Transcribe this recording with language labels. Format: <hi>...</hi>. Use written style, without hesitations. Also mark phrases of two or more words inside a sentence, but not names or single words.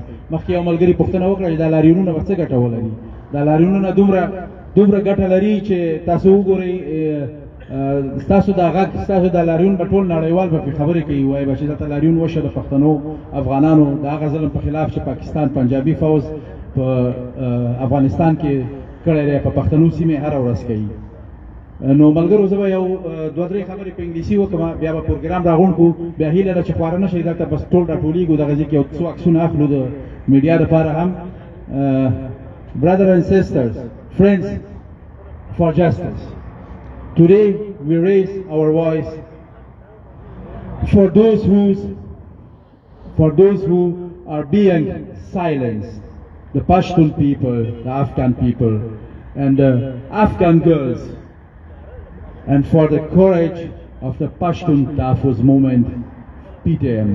<ps>مخکې یو ملګري پوښتنه وکړه چې دا لاریونونه به څه ګټه ولري. دا لاریونونه دومره ګټه لري چې تاسو وګورئ، ستاسو دا غږ، ستاسو دا لاریون به ټول نړیوال به پرې خبرې کوي، وایي به چې دلته لاریون وشو د پښتنو افغانانو د هغه ظلم په خلاف چې پاکستان پنجابي فوز په افغانستان کې کړی دی، په پښتنو سیمې هره ورځ کوي. نو ملګرو زه به یو 2-3 خبرې په انګلیسي وکړم، بیا به پروګرام راغونډ کړو. بیا هیله ده چې خواره نه شئ، دلته بس ټول راټولېږو، دغه ځای کې یو څو عکسونه اخلو د میډیا دپاره هم.</ps> <en>Brothers and sisters, friends for justice, today we raise our voice for those who are being silenced, the Pashtun people, the Afghan people, and the Afghan girls, and for the courage of the Pashtun Tahfuz movement, PTM.</en>